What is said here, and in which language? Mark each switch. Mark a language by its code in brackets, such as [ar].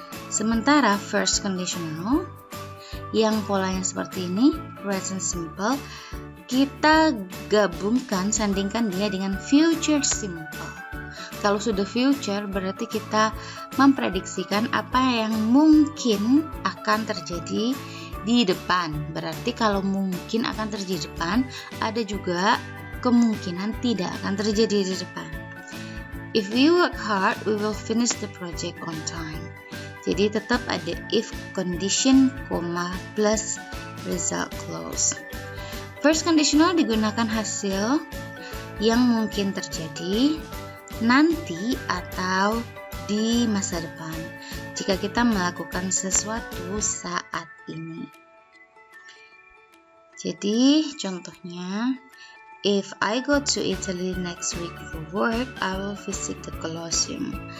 [id] Sementara [en] first conditional [id] yang polanya seperti ini, [en] present simple, [id] kita gabungkan, sandingkan dia dengan [en] future simple. [id] Kalau sudah future, berarti kita memprediksikan apa yang mungkin akan terjadi di depan. Berarti kalau mungkin akan terjadi di depan, ada juga kemungkinan tidak akan terjadi di depan. [en] If we work hard, we will finish the project on time. [id] Jadi tetap ada [en] if condition, plus result clause. First conditional [id] digunakan hasil yang mungkin terjadi nanti atau di masa depan jika kita melakukan sesuatu saat ini. Jadi contohnya, [en] if I go to Italy next week for work, I will visit the Colosseum.